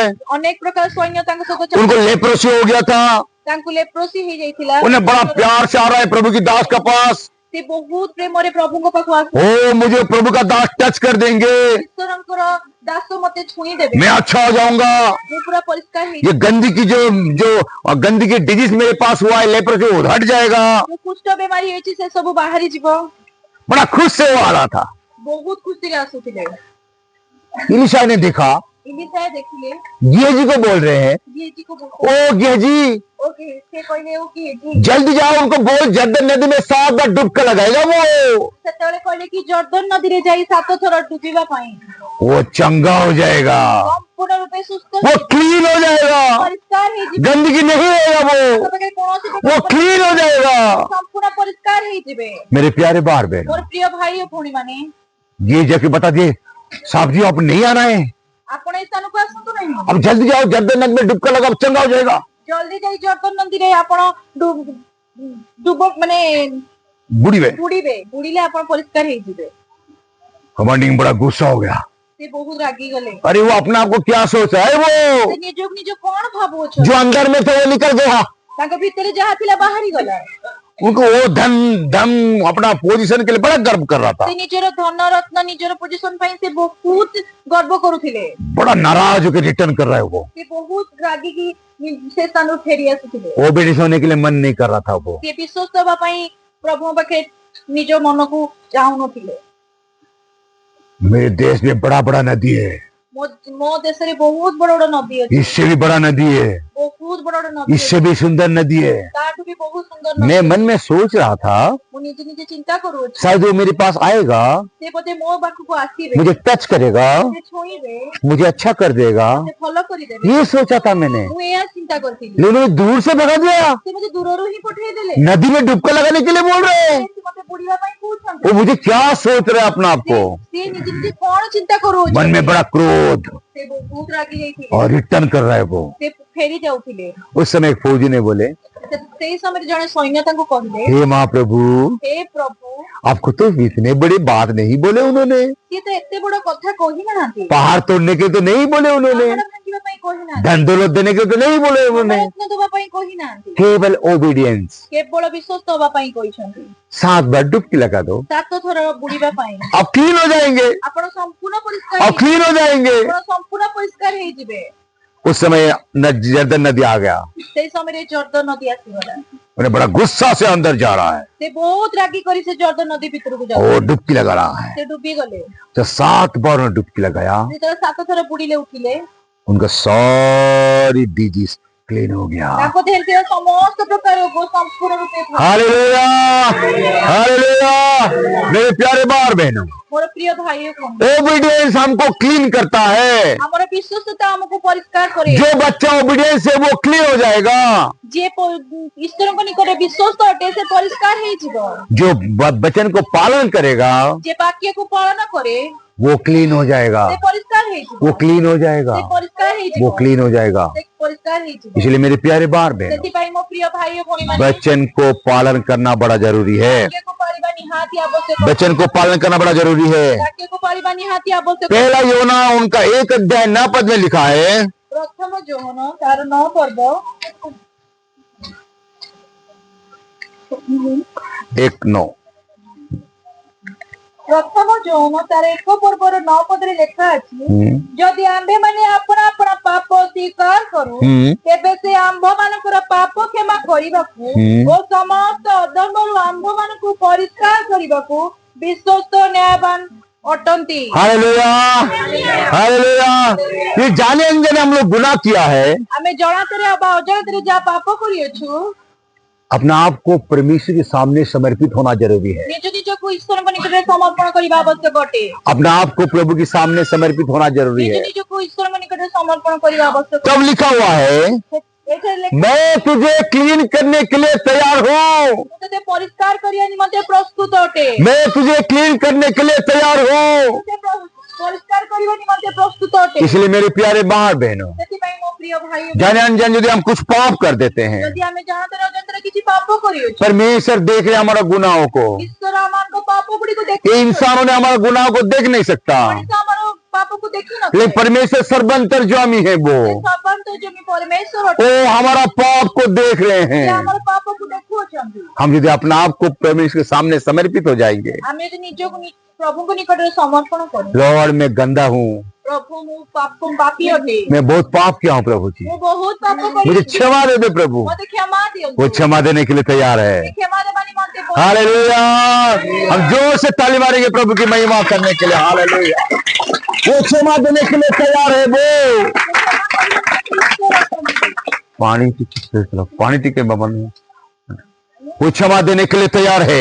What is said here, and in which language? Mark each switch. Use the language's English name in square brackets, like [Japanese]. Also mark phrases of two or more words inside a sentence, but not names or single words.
[Odia] ଅନେକ ପ୍ରକାର ସୈନ୍ୟ ତାଙ୍କ ସହିତ [Hindi] उनको लेप्रोसी हो गया था, [Odia] ତାଙ୍କୁ ଲେପ୍ରୋସି ହେଇଯାଇଥିଲା। [Hindi] उन्हें बड़ा प्यार से आ रहा है प्रभु की दास के पास। [Odia] ସେ ବହୁତ ପ୍ରେମରେ ପ୍ରଭୁଙ୍କ ପାଖକୁ ଆସୁ [Hindi] ओ मुझे प्रभु का दास टच कर देंगे, [Odia] ଈଶ୍ୱରଙ୍କର ଦାସ ମତେ ଛୁଇଁ ଦେବେ, [Hindi] मैं अच्छा हो जाऊंगा। [Odia] ମୁଁ ପୁରା ପରିଷ୍କାର [Hindi] ये [Odia] ହେଇଯିବି, [Hindi] गंदगी जो गंदगी डिजीज मेरे पास हुआ है, लेपर से वो हट जाएगा। [Odia] ମୁଁ କୁଷ୍ଠ ବେମାରୀ ହେଇଛି ସେ ସବୁ ବାହାରି ଯିବ। [Hindi] बड़ा खुश से वो आ रहा था। [Odia] ବହୁତ ଖୁସିରେ ଆସୁଥିଲେ। [Hindi] इलिशा ने देखा, [Odia] ଇଲିଶା ଦେଖିଲେ [Hindi] गेहजी को बोल रहे हैं, [Odia] ଗେହଜିକୁ [Hindi] ओ गेहजी [Odia] ଓକେ ସେ କହିଲେ ଓ ଗେହଜି, [Hindi] जल्दी जाओ, उनको बोल जर्दन नदी में 7 बार डुबका लगाएगा वो [Odia] ସେତେବେଳେ କହିଲେ କି ଜର୍ଦ୍ଦନ ନଦୀରେ ଯାଇ 7 ଥର ଡୁବିବା ପାଇଁ, [Hindi] वो चंगा हो जाएगा, [Odia] ସମ୍ପୂର୍ଣ୍ଣ ରୂପେ ସୁସ୍ଥ [Hindi] वो [Odia] ହେଇଯିବ, [Hindi] क्लीन हो जाएगा, [Odia] ପରିଷ୍କାର ହେଇଯିବ, [Hindi] गंदगी नहीं रहेगा, [Odia] ତାଙ୍କ ପାଖରେ କୌଣସି [Hindi] वो क्लीन हो जाएगा। [Odia] ସମ୍ପୂର୍ଣ୍ଣ ପରିଷ୍କାର ହେଇଯିବେ। [Hindi] मेरे प्यारे बार बहन, [Odia] ମୋର ପ୍ରିୟ ଭାଇ ଓ ଭଉଣୀ ମାନେ, [Hindi] ये जाके बता दिए साहब जी अब नहीं आना है, [Odia] ଆପଣ ଏ ସ୍ଥାନକୁ ଆସନ୍ତୁ ନାହିଁ, [Hindi] अब जल्दी जाओ, जर्दन नदी में डुबका लगाओ, चंगा हो जाएगा। [Odia] ଜଲ୍ଦି ଯାଇ ଜର୍ଦ୍ଦନ ନଦୀରେ ଆପଣ ଡୁବ ମାନେ [Hindi] बुढ़ी में [Odia] ବୁଡିଲେ ଆପଣ ପରିଷ୍କାର ହେଇଯିବେ। [Hindi] कमांडिंग बड़ा गुस्सा हो गया। [Odia] ସେ ବହୁତ ରାଗି गले, [Hindi] अरे वो अपने आप को क्या सोचा है, वो [Odia] ସେ ନିଜକୁ ନିଜ କଣ ଭାବୁଅଛନ୍ତି, [Hindi] जो अंदर में थे वो निकल गया। [Odia] ତାଙ୍କ ଭିତରେ ଯାହା ଥିଲା ବାହାରି ଗଲା। [Hindi] उनको वो धन धन अपना पोजीशन के लिए बड़ा गर्व कर रहा था, [Odia] ସେ ନିଜର ଧନ ରତ୍ନ ନିଜର ପୋଜିସନ ପାଇଁ ସେ ବହୁତ ଗର୍ବ କରୁଥିଲେ। [Hindi] बड़ा नाराज होकर रिटर्न कर रहा है वो [Odia] ସେ ବହୁତ ରାଗିକି ସେ ସ୍ଥାନରୁ ଫେରି ଆସୁଥିଲେ। [Hindi] ओबेडियंस होने के लिए मन नहीं कर रहा था वो। [Odia] ସେ ବିଶ୍ୱସ୍ତ ହେବା ପାଇଁ ପ୍ରଭୁଙ୍କ ପାଖେ ନିଜ ମନକୁ ଚାହୁଁନଥିଲେ। [Hindi] मेरे देश में बड़ा बड़ा नदी है, [Odia] ମୋ ଦେଶରେ ବହୁତ ବଡ ବଡ ନଦୀ ଅଛି, [Hindi] इससे भी बड़ा नदी है, [Odia] ବହୁତ ବଡ ବଡ ନଦୀ [Hindi] इससे [Odia] ଅଛି, [Hindi] भी सुंदर नदी है। [Odia] ତାଠୁ ବି ବହୁତ ସୁନ୍ଦର ନଦୀ। [Hindi] मैं मन में सोच रहा था [Odia] ମୁଁ ନିଜେ ନିଜେ ଚିନ୍ତା କରୁଅଛି, [Hindi] शायद वो मेरे पास आएगा, [Odia] ସେ ବୋଧେ ମୋ ପାଖକୁ ଆସିବେ, [Hindi] मुझे टच करेगा, [Odia] ସେ ଛୁଇଁବେ, [Hindi] मुझे अच्छा कर देगा, [Odia] ସେ ଭଲ କରିଦେବେ। [Hindi] ये सोचा था मैंने, [Odia] ମୁଁ ଏହା ଚିନ୍ତା କରିଥିଲି। [Hindi] लेकिन उन्होंने दूर से भगा दिया। [Odia] ସେ ମତେ ଦୂରରୁ ହିଁ ପଠେଇଦେଲେ। [Hindi] नदी में डुबका लगाने के लिए बोल रहे हैं। [Odia] ସେ ମତେ ବୁଡିବା ପାଇଁ କହୁଛନ୍ତି। [Hindi] वो मुझे क्या सोच रहे हैं अपना आप को। [Odia] ସେ ନିଜେ ନିଜେ କଣ ଚିନ୍ତା କରୁଅଛି, [Hindi] मन में बड़ा क्रोध [Odia] ସେ ବହୁତ ରାଗି ଯାଇଥିଲେ। [Hindi] और रिटर्न कर रहा है वो। [Odia] ସେ ଫେରି ଯାଉଥିଲେ। [Hindi] उस समय एक फौजी ने बोले, [Odia] ସେଇ ସମୟରେ ଜଣେ ସୈନ୍ୟ ତାଙ୍କୁ କହିଲେ, [Hindi] हे महाप्रभु, [Odia] ହେ ପ୍ରଭୁ, [Hindi] आपको तो इतने बड़ी बात नहीं बोले उन्होंने, [Odia] ସିଏ ତ ଏତେ ବଡ କଥା କହି ନାହାନ୍ତି, [Hindi] पहाड़ तोड़ने के तो नहीं बोले उन्होंने, [Odia] ପାହାଡ ଭାଙ୍ଗିବା ପାଇଁ କହି ନାହାନ୍ତି, [Hindi] धन दौलत देने के तो नहीं बोले उन्होंने, [Odia] ରତ୍ନ ଦେବା ପାଇଁ କହି ନାହାନ୍ତି, [Hindi] केवल ओबीडियंस। [Odia] କେବଳ ବିଶ୍ୱସ୍ତ ହେବା ପାଇଁ କହିଛନ୍ତି। [Hindi] 7 बार डुबकी लगा दो, [Odia] 7 ଥର ବୁଡିବା ପାଇଁ [Hindi] आप क्लीन हो जाएंगे, [Odia] ଆପଣ ସମ୍ପୂର୍ଣ୍ଣ ପରିଷ୍କାର [Hindi] आप [Odia] ହେଇଯିବେ। [Hindi] क्लीन हो जाएंगे। [Odia] ଆପଣ ସମ୍ପୂର୍ଣ୍ଣ ପରିଷ୍କାର ହେଇଯିବେ। [Hindi] उस समय जर्दन नदी आ गया, [Odia] ସେଇ ସମୟରେ ଜର୍ଦ୍ଦନ ନଦୀ ଆସିଗଲା। [Hindi] उन्हें बड़ा गुस्सा से अंदर जा रहा है, [Odia] ସେ ବହୁତ ରାଗି କରି ସେ ଜର୍ଦ୍ଦନ ନଦୀ ଭିତରକୁ ଯାଉ, [Hindi] वो डुबकी लगा रहा है। [Odia] ସେ ଡୁବି ଗଲେ। [Hindi] तो 7 बार उन्होंने डुबकी लगाया, [Odia] ଯେତେବେଳେ 7 ଥର ବୁଡିଲେ ଉଠିଲେ, [Hindi] उनका सारी [English] disease clean [Hindi] हो गया। [Odia] ତାଙ୍କ ଦେହରେ ଥିବା ସମସ୍ତ ପ୍ରକାର ରୋଗ ସମ୍ପୂର୍ଣ୍ଣ ରୂପେ ଭଲ। [Hindi] हालेलुया, हालेलुया। मेरे प्यारे बार बहनों, [Odia] ମୋର ପ୍ରିୟ ଭାଇ ଓ ଭଉଣୀ, [Hindi] ओबीडियंस हमको क्लीन करता है। [Odia] ଆମର ବିଶ୍ୱସ୍ତତା ଆମକୁ ପରିଷ୍କାର କରେ। [Hindi] जो बच्चा ओबीडियंस है वो क्लीन हो जाएगा, [Odia] ଯିଏ ଈଶ୍ୱରଙ୍କ ନିକଟରେ ବିଶ୍ୱସ୍ତ ଅଟେ ସେ ପରିଷ୍କାର ହେଇଯିବ। [Hindi] जो वचन को पालन करेगा [Odia] ଯିଏ ବାକ୍ୟକୁ ପାଳନ କରେ [Hindi] वो क्लीन हो जाएगा, [Odia] ସେ ପରିଷ୍କାର ହେଇଯିବ। [Hindi] वो क्लीन हो जाएगा, [Odia] ସେ ପରିଷ୍କାର ହେଇଯିବ। [Hindi] वो क्लीन हो जाएगा। [Odia] ସେ ପରିଷ୍କାର ହେଇଯିବ। [Hindi] इसलिए मेरे प्यारे बार बहनों, [Odia] ସେଥିପାଇଁ ମୋ ପ୍ରିୟ ଭାଇ ଓ ଭଉଣୀ ମାନେ, [Hindi] वचन को पालन करना बड़ा जरूरी है। [Odia] ବାକ୍ୟକୁ ପାଳିବା ନିହାତି ଆବଶ୍ୟକ। [Hindi] वचन को पालन करना बड़ा जरूरी है। [Odia] ବାକ୍ୟକୁ ପାଳିବା ନିହାତି ଆବଶ୍ୟକ। [Hindi] पहला योना उनका 1 अध्याय 9 पद में लिखा है, [Odia] ପ୍ରଥମ ଯୋହନ ତାର 9 ପର୍ବ 1:9। ପ୍ରଥମ ଯୋହନ ତାର 1 ପର୍ବର 9 ପଦରେ ଲେଖା ଅଛି, ଯଦି ଆମ୍ଭେମାନେ ଆପଣା ଆପଣା ପାପ ସ୍ୱୀକାର କରୁ ତେବେ ସେ ଆମ୍ଭମାନଙ୍କର ପାପ କ୍ଷମା କରିବାକୁ ଓ ସମସ୍ତ ଅଧର୍ମରୁ ଆମ୍ଭମାନଙ୍କୁ ପରିଷ୍କାର କରିବାକୁ ବିଶ୍ୱସ୍ତ ନ୍ୟାୟବାନ ଅଟନ୍ତି। [Hindi] हालेलुया, हालेलुया। ये जाने अनजाने हम लोग गुनाह किया है, [Odia] ଆମେ ଜଣାତରେ ବା ଅଜଣାତରେ ଯାହା ପାପ କରିଅଛୁ, [Hindi] अपना आप को परमेश्वर के सामने समर्पित होना जरूरी है। [Odia] ନିଜ ନିଜକୁ ଈଶ୍ୱରଙ୍କ ନିକଟରେ ସମର୍ପଣ କରିବା ଆବଶ୍ୟକ ଅଟେ। [Hindi] अपना आप को प्रभु के सामने समर्पित होना जरूरी [Odia] ନିଜ [Hindi] है। [Odia] ନିଜକୁ ଈଶ୍ୱରଙ୍କ ନିକଟରେ ସମର୍ପଣ କରିବା ଆବଶ୍ୟକ। [Hindi] तब लिखा हुआ है, [Odia] ଏଠାରେ ଲେଖା, [Hindi] मैं तुझे क्लीन करने के लिए तैयार हूँ, [Odia] ମୁଁ ତତେ ପରିଷ୍କାର କରିବା ନିମନ୍ତେ ପ୍ରସ୍ତୁତ ଅଟେ। [Hindi] मैं तुझे क्लीन करने के लिए तैयार हूँ। [Odia] ତତେ ପରିଷ୍କାର କରିବା ନିମନ୍ତେ ପ୍ରସ୍ତୁତ ଅଟେ। [Hindi] इसलिए मेरे प्यारे बाहर बहनों, [Odia] ସେଥିପାଇଁ ମୋ ପ୍ରିୟ ଭାଇ ଓ [Hindi] जाने अनजाने यदि हम कुछ पाप कर देते हैं, [Odia] ଯଦି ଆମେ ଜାଣତରେ ଅଜାଣତରେ କିଛି ପାପ କରିଅଛୁ, [Hindi] परमेश्वर देख रहे हमारा गुनाहों को। [Odia] ଈଶ୍ୱର ଆମମାନଙ୍କ ପାପ ଗୁଡ଼ିକୁ ଦେଖି, [Hindi] ये इंसानों ने हमारे गुनाहों को देख नहीं सकता, [Odia] ମଣିଷ ଆମର ପାପକୁ ଦେଖି [Hindi] लेकिन [Odia] ନଥାଏ। [Hindi] परमेश्वर सर्वंतर्यामी है वो [Odia] ସର୍ବାନ୍ତର୍ଯାମୀ ପରମେଶ୍ୱର ଅଟେ। [Hindi] हमारा पाप को देख रहे [Odia] ସେ [Hindi] हैं। [Odia] ଆମର ପାପକୁ ଦେଖୁଅଛନ୍ତି। ଅଛନ୍ତି। [Hindi] हम यदि अपना आप को परमेश्वर के सामने समर्पित हो जाएंगे, [Odia] ଆମେ ଯଦି ନିଜକୁ ପ୍ରଭୁଙ୍କ ନିକଟରେ ସମର୍ପଣ କରୁ, [Hindi] लॉर्ड मैं गंदा हूँ, [Odia] ପ୍ରଭୁ ମୁଁ ପାପୀ ଅଟେ, [Hindi] मैं बहुत पाप किया हूँ प्रभु जी, [Odia] ମୁଁ ବହୁତ ପାପ [Hindi] मुझे [Odia] କରିଛି, [Hindi] क्षमा दे दे प्रभु। [Odia] ମତେ କ୍ଷମା ଦିଅନ୍ତୁ। [Hindi] वो क्षमा देने के लिए तैयार है। [Odia] ସେ କ୍ଷମା ଦେବା ନିମନ୍ତେ ବହୁତ [Hindi] हालेलुया। हम जोर से ताली मारेंगे प्रभु की महिमा करने के लिए। हालेलुया। वो क्षमा देने के लिए तैयार है। वो पानी टिके बाबा में वो क्षमा देने के लिए तैयार है।